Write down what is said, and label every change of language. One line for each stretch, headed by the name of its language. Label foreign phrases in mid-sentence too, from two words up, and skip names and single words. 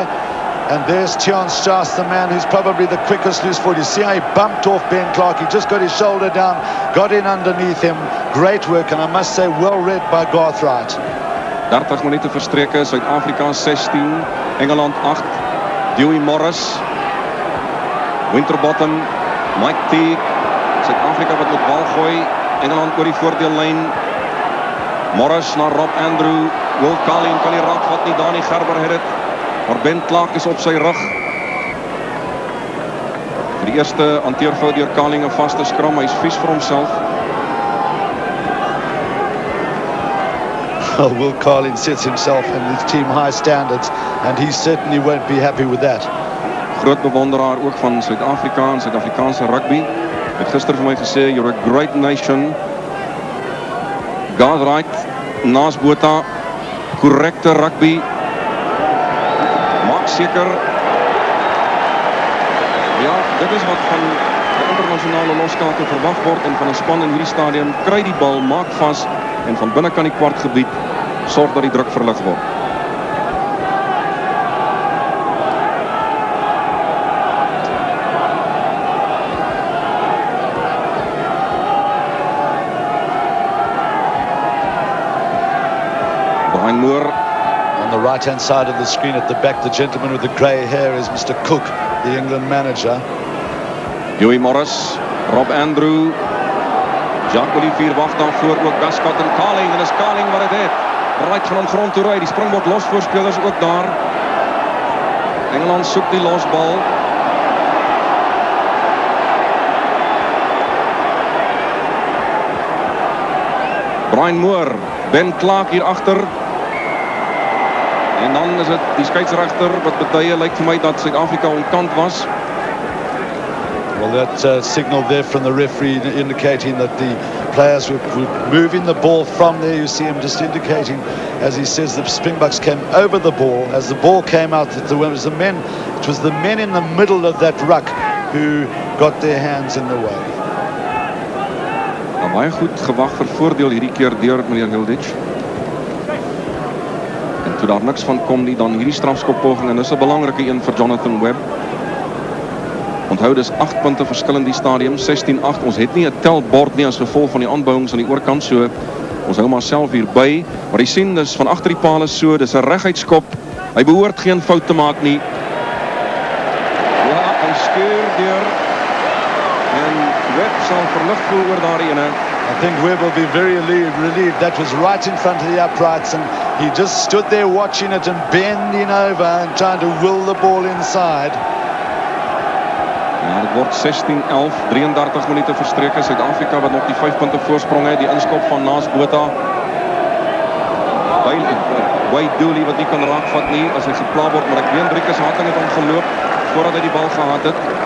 English: And there's Tiaan Strauss, the man who's probably the quickest loose forward. You see how he bumped off Ben Clark. He just got his shoulder down, got in underneath him. Great work, and I must say, well read by Garth Wright.
Afrikaans: 30 minute verstreke, Suid-Afrika 16, Engeland 8. Dewey Morris, Winterbottom, Mike Teague, Suid-Afrika wat met bal gooi, Engeland oor die voordeellyn. Morris na Rob Andrew, Will Carling kan die raak vat nie, Dani Gerber het dit. Maar Ben Clark is op sy rug. Vir die eerste hanteerfout deur Carling 'n vaste skram, hy's vies vir homself.
English: Well, Will Carling sets himself and his team high standards, and he certainly won't be happy with that.
Afrikaans: Groot bewonderaar ook van Suid-Afrika en Suid-Afrikaanse rugby. Hy het gister vir my gesê,
English: "You're a great nation."
Afrikaans: Garth Wright, Naas Botha, korrekte rugby. Maak seker Ja, dit is wat van die internasionale loskakel verwag word en van 'n span in hierdie stadium. Kry die bal, maak vas en van binnekant die kwartgebied sorg dat die druk verlig word. Brian Moore.
English: On the right-hand side of the screen at the back, the gentleman with the grey hair is Mr. Cook, the England manager. Huey Morris, Rob Andrew,
Afrikaans: Jacques Olivier wag daarvoor, ook Westcott en Carling, en is Carling wat het het. Right gaan aan grond toe ry, die Springbok losvoorspelers ook daar. Engeland soek die losbal. Brian Moore, Ben Clark hier agter. En dan is dit die skeieregter wat betuie lyk vir my dat Suid-Afrika ontkant was.
English: Well, that signal there from the referee indicating that the players were moving the ball from there. You see him just indicating, as he says, the Springboks came over the ball. As the ball came out, it was the men in the middle of that ruck who got their hands in the way.
Afrikaans: Nou, baie goed gewag vir voordeel hierdie keer deur meneer Hilditch. En toe daar niks van kom nie, dan hierdie strafskoppoging, en dis 'n belangrike een vir Jonathan Webb. Onthou, dis 8 punte verskil in die stadium, 16-8. Ons het nie 'n telbord nie as gevolg van die aanbouings aan die oorkant, so ons hou maar self hier by. Maar jy sien, dis van agter die paal so, dis 'n reguitskop. Hy behoort geen fout te maak nie. Ja, hy skeur deur. En Webb sal verlig voel oor daardie ene.
English: I think Webb will be very relieved. That was right in front of the uprights, and he just stood there watching it and bending over and trying to will the ball inside.
Afrikaans: Ja, dit word 16-11, 33 minute verstreke. Suid-Afrika wat nog die 5 punte voorsprong het. Die inskop van Naas Botha. Wade Dooley wat nie kan raakvat nie as hy gepla word, maar ek weet Driekus Hatting het hom geloop voordat hy die bal gehad het.